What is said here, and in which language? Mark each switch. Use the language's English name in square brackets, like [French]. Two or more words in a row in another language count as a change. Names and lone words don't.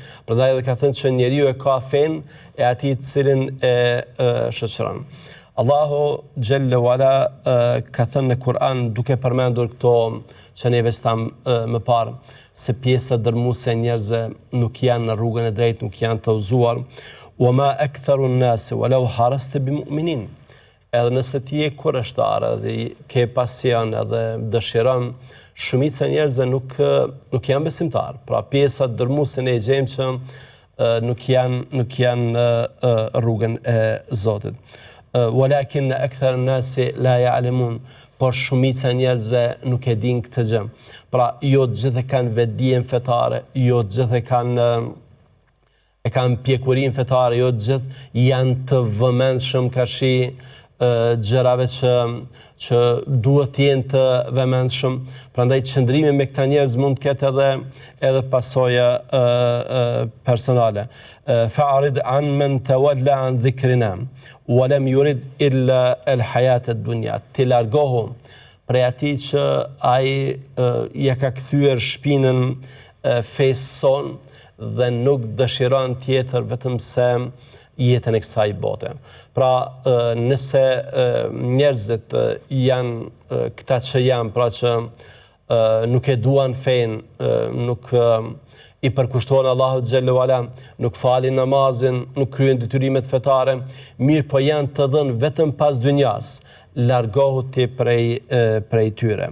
[Albanian] Prandaj edhe ka thënë që njeriu e ka fen e atij të cilin e shoqëron. Allahu [Arabic] جل وعلا [Albanian] ka thënë në Kur'an, duke përmendur këto që neve stam më parë, se pjesa dërmuese e njerëzve nuk janë në rrugën e drejtë, nuk janë të udhëzuar. [Arabic] وما أكثر الناس ولو حرصت بمؤمنين. [Albanian] Edhe nëse ti je kurreshtar dhe ke pasion edhe dëshiron, shumica e njerëzve nuk janë besimtar. Pra pjesa dërmuese ne gjejmë që nuk janë rrugën e Zotit. [Arabic] ولكن أكثر الناس لا يعلمون, [Albanian] por shumica e njerëzve nuk e din këtë gjë. Pra, jo të gjithë kanë vetdijen fetare, jo të gjithë kanë pjekurinë fetare, jo të gjithë janë të vëmendshëm kashi gjërave që duhet të jenë të vëmendshëm. Prandaj qëndrimi me këta njerëz mund të ketë edhe pasoja personale. [Arabic] فأعرض عن من تولى عن ذكرنا ولم يرد إلا الحياة الدنيا. [Albanian] Ti largohu prej atij që ai ja ka kthyer shpinën fesë son dhe nuk dëshiron tjetër vetëm se jetën e kësaj bote. Pra, nëse njerëzit janë këta që janë, pra që nuk e duan fen, nuk i përkushtohen Allahut [Arabic] جل وعلا, [Albanian] nuk falin namazin, nuk kryen detyrimet fetare, mirë po janë të dhënë vetëm pas dynjas, largohu ti prej tyre.